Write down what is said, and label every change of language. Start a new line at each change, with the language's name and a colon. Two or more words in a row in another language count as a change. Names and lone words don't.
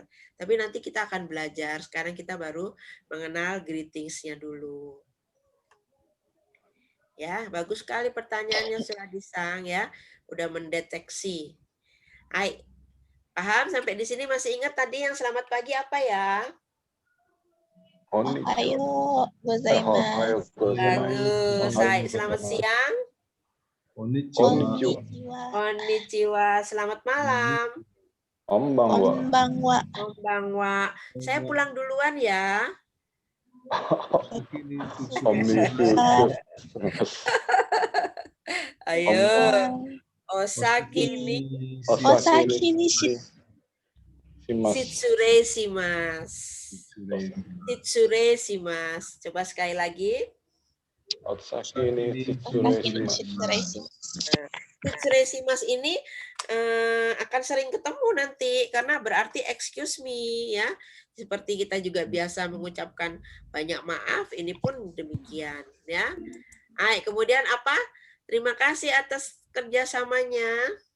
Indonesian: Tapi nanti kita akan belajar. Sekarang kita baru mengenal greetings-nya dulu. Ya, bagus sekali pertanyaannya sudah disang ya. Udah mendeteksi. Hai. Paham sampai di sini masih ingat tadi yang selamat pagi apa ya?
Japanese: おはようございます.
Indonesian: Bagus. Hai, selamat siang. Konnichiwa. Konnichiwa. Selamat malam. Konbanwa. Konbanwa. Saya pulang duluan ya. Ayo.
Japanese: お先に失礼します. 失礼します.
Indonesian: Coba sekali lagi.
Japanese: お先に失礼します. 失礼します
Indonesian: ini akan sering ketemu nanti karena berarti
English: excuse me
Indonesian: ya. Seperti kita juga biasa mengucapkan banyak maaf, ini pun demikian ya. Kemudian apa? Terima kasih atas kerjasamanya.